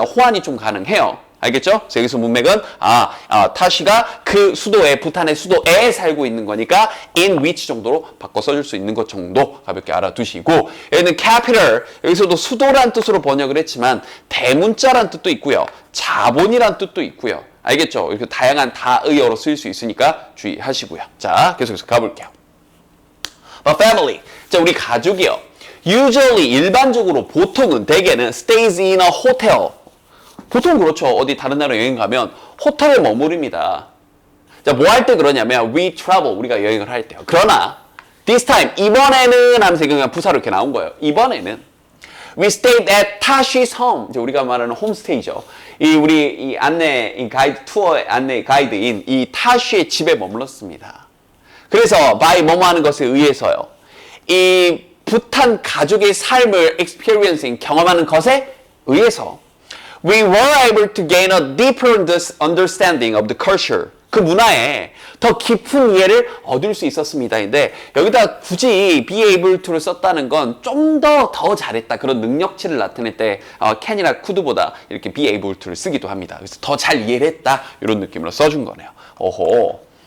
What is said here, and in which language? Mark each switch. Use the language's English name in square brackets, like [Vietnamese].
[Korean] 호환이 좀 가능해요. 알겠죠? 그래서 여기서 문맥은 타시가 그 수도에, 부탄의 수도에 살고 있는 거니까 in which 정도로 바꿔 써줄 수 있는 것 정도 가볍게 알아두시고, 여기는 capital, 여기서도 수도란 뜻으로 번역을 했지만 대문자란 뜻도 있고요, 자본이란 뜻도 있고요. 알겠죠? 이렇게 다양한 다의어로 쓰일 수 있으니까 주의하시고요. 자, 계속해서 가볼게요. [English] A family. [Korean] 자, 우리 가족이요. [English] Usually, [Korean] 일반적으로, 보통은, 대개는 [English] stays in a hotel. [Korean] 보통 그렇죠. 어디 다른 나라 여행 가면 호텔에 머무릅니다. 자, 뭐 할 때 그러냐면 [English] we travel, [Korean] 우리가 여행을 할 때요. 그러나 [English] this time, [Korean] 이번에는 하면서 그냥 부사로 이렇게 나온 거예요. 이번에는 [English] we stayed at Tashi's home. [Korean] 이제 우리가 말하는 홈스테이죠. 우리 안내 가이드, 투어의 안내 가이드인 이 타쉬의 집에 머물렀습니다. 그래서 by 뭐뭐 하는 것에 의해서요. 이 부탄 가족의 삶을 [English] experiencing, [Korean] 경험하는 것에 의해서 [English] we were able to gain a deeper understanding of the culture. [Korean] 그 문화에 더 깊은 이해를 얻을 수 있었습니다. 근데 여기다 굳이 be able to를 썼다는 건 좀 더 잘했다. 그런 능력치를 나타낼 때 can이나 could보다 이렇게 be able to를 쓰기도 합니다. 그래서 더 잘 이해를 했다. 이런 느낌으로 써준 거네요. 오호.